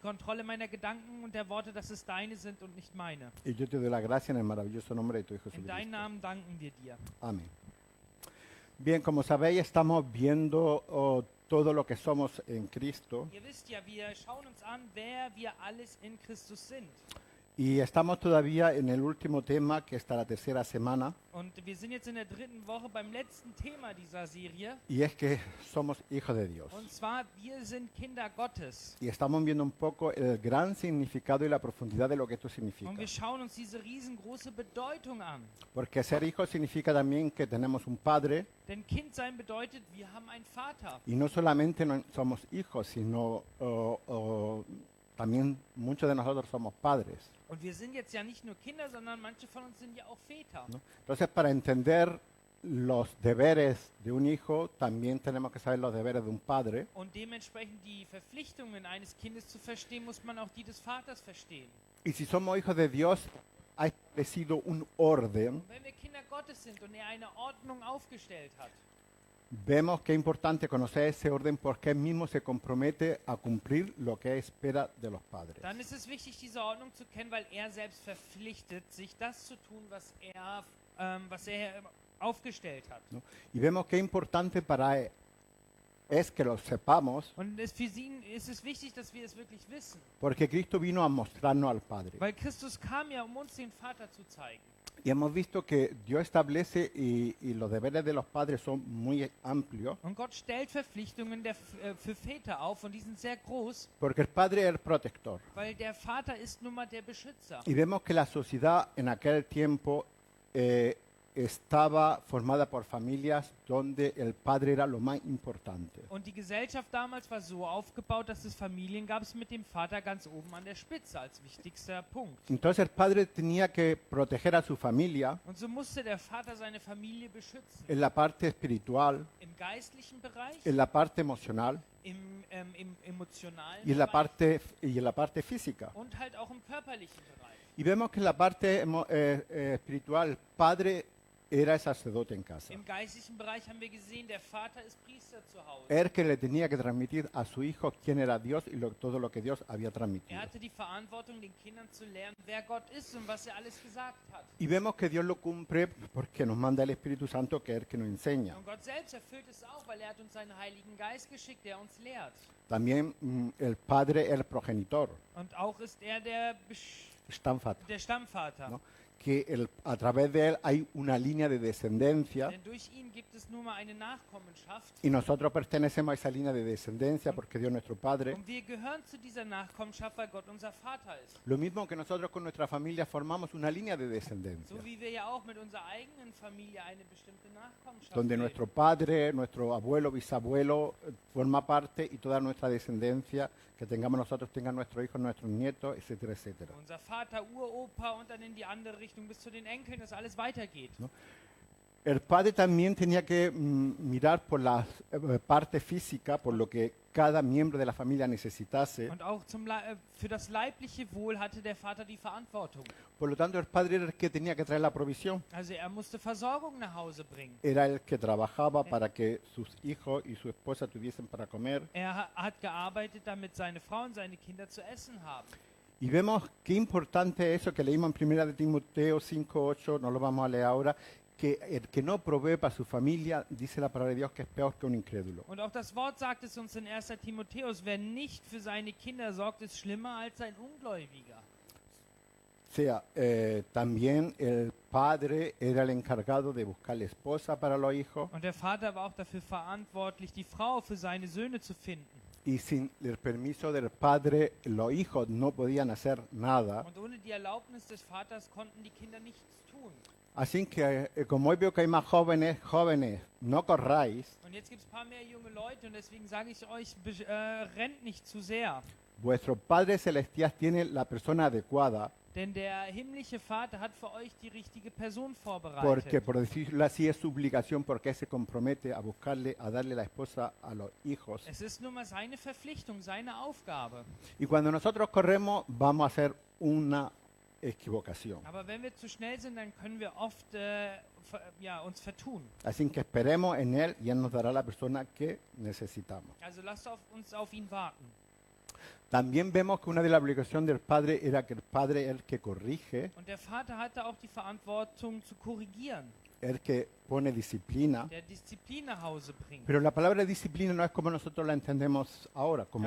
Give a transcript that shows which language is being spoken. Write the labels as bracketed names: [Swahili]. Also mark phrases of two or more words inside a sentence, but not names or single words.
[German] Kontrolle meiner Gedanken und der Worte, dass es deine sind und nicht meine. [Spanish] Y yo te doy la gracia en el maravilloso nombre de tu Hijo [German] In deinem Jesucristo. Namen danken wir dir. [Spanish] Amén. Bien, como sabéis, estamos viendo todo lo que somos en Cristo [German] Ihr wisst ja, wir schauen uns an, wer wir alles in Christus sind. [Spanish] y estamos todavía en el último tema, que está la tercera semana, [German] Und wir sind jetzt in der 3. Woche beim letzten Thema dieser Serie. [Spanish] y es que somos hijos de Dios. [German] Und zwar, wir sind Kinder Gottes. [Spanish] Y estamos viendo un poco el gran significado y la profundidad de lo que esto significa. [German] Und wir schauen uns diese riesengroße Bedeutung an. [Spanish] Porque ser hijo significa también que tenemos un padre, [German] Denn Kind sein bedeutet, wir haben einen Vater. [Spanish] y no solamente somos hijos, sino también muchos de nosotros somos padres, [German] Und wir sind jetzt ja nicht nur Kinder, sondern manche von uns sind ja auch Väter. [Spanish] ¿no? Entonces, para entender los deberes de un hijo, también tenemos que saber los deberes de un padre. [German] Und dementsprechend die Verpflichtungen eines Kindes zu verstehen, muss man auch die des Vaters verstehen. [Spanish] Y si somos hijos de Dios, ha establecido un orden. [German] Und wenn wir Kinder Gottes sind und er eine Ordnung aufgestellt hat, [Spanish] Vemos que es importante conocer ese orden porque él mismo se compromete a cumplir lo que espera de los padres. [German] dann ist es wichtig, diese Ordnung zu kennen, weil er selbst verpflichtet, sich das zu tun, was er aufgestellt hat. [Spanish] ¿No? Y vemos que es importante para él es que lo sepamos [German] Und für ihn ist es wichtig, dass wir es wirklich wissen. [Spanish] porque Cristo vino a mostrarnos al Padre. [German] Weil Christus kam ja, um uns den Vater zu zeigen. [Spanish] Y hemos visto que Dios establece y los deberes de los padres son muy amplios [German] Und Gott stellt Verpflichtungen für Väter auf und die sind sehr groß, [Spanish] porque el Padre es el protector. [German] weil der Vater ist nun mal der Beschützer. [Spanish] Y vemos que la sociedad en aquel tiempo estaba formada por familias donde el padre era lo más importante. [German] Und die Gesellschaft damals war so aufgebaut, dass es Familien gab mit dem Vater ganz oben an der Spitze als wichtigster Punkt. [Spanish] Entonces el padre tenía que proteger a su familia [German] Und so musste der Vater seine Familie beschützen. [Spanish] en la parte espiritual, [German] Im geistlichen Bereich, [Spanish] en la parte emocional [German] im emotionalen [Spanish] y [German] Bereich [Spanish] en la parte física. [German] und halt auch im körperlichen Bereich. [Spanish] Y vemos que en la parte espiritual el padre era el sacerdote en casa. [German] Im geistlichen Bereich haben wir gesehen, der Vater ist Priester zu Hause. [Spanish] Él que le tenía que transmitir a su hijo quién era Dios y todo lo que Dios había transmitido. [German] Er hatte die Verantwortung, den Kindern zu lernen, wer Gott ist und was er alles gesagt hat. [Spanish] Y vemos que Dios lo cumple porque nos manda el Espíritu Santo, que es el que nos enseña. [German] Und Gott selbst erfüllt es auch, weil er hat uns seinen Heiligen Geist geschickt, der uns lehrt. [Spanish] También el padre es el progenitor, [German] Und auch ist er der Stammvater. [Spanish] ¿no? Que a través de él hay una línea de descendencia [German] Denn durch ihn gibt es nun mal eine Nachkommenschaft. [Spanish] y nosotros pertenecemos a esa línea de descendencia porque Dios es nuestro Padre. [German] Und wir gehören zu dieser Nachkommenschaft, weil Gott unser Vater ist. [Spanish] Lo mismo que nosotros con nuestra familia formamos una línea de descendencia, [German] So wie wir ja auch mit unserer eigenen Familie eine bestimmte Nachkommenschaft [Spanish] donde [German] bilden. [Spanish] nuestro padre, nuestro abuelo, bisabuelo forma parte y toda nuestra descendencia que tengamos nosotros tengan nuestros hijos, nuestros nietos, etcétera, etcétera. [German] Unser Vater, Uropa und dann in die andere Richtung bis zu den Enkeln, dass alles weitergeht. [Spanish] El padre también tenía que mirar por la parte física, por lo que cada miembro de la familia necesitase. [German] Und auch für das leibliche Wohl hatte der Vater die Verantwortung. [Spanish] Por lo tanto, el padre era el que tenía que traer la provisión. [German] Also er musste Versorgung nach Hause bringen. [Spanish] Era el que trabajaba para que sus hijos y su esposa tuviesen para comer. [German] Er hat gearbeitet, damit seine Frau und seine Kinder zu essen haben. [Spanish] Y vemos qué importante es eso que leímos en 1 de Timoteo 5:8, no lo vamos a leer ahora, que el que no provee para su familia, dice la palabra de Dios, que es peor que un incrédulo. [German] Und auch das Wort sagt es uns in 1. Timotheus, wer nicht für seine Kinder sorgt, ist schlimmer als ein Ungläubiger. [Spanish] O sea, también el padre era el encargado de buscar la esposa para los hijos [German] Und der Vater war auch dafür verantwortlich, die Frau für seine Söhne zu finden. [Spanish] y sin el permiso del padre los hijos no podían hacer nada. [German] Und ohne die Erlaubnis des Vaters konnten die Kinder nichts tun. [Spanish] Así que como hoy veo que hay más jóvenes, no corráis. [German] Und jetzt gibt es ein paar mehr junge Leute und deswegen sage ich euch, rennt nicht zu sehr. [Spanish] Vuestro Padre Celestial tiene la persona adecuada, [German] Denn der himmlische Vater hat für euch die richtige Person vorbereitet. [Spanish] porque por decirlo así es su obligación, porque él se compromete a buscarle, a darle la esposa a los hijos. [German] Es ist nun mal seine Verpflichtung, seine Aufgabe. [Spanish] Y cuando nosotros corremos vamos a hacer una equivocación. [German] Aber wenn wir zu schnell sind, dann können wir oft uns vertun. [Spanish] Así que esperemos en él y él nos dará la persona que necesitamos. [German] Also lasst uns auf ihn warten. [Spanish] También vemos que una de las obligaciones del padre era que el padre es el que corrige, [German] Und der Vater hatte auch die Verantwortung zu korrigieren, [Spanish] el que pone disciplina. [German] der Disziplin nach Hause bringt. [Spanish] Pero la palabra disciplina no es como nosotros la entendemos ahora, como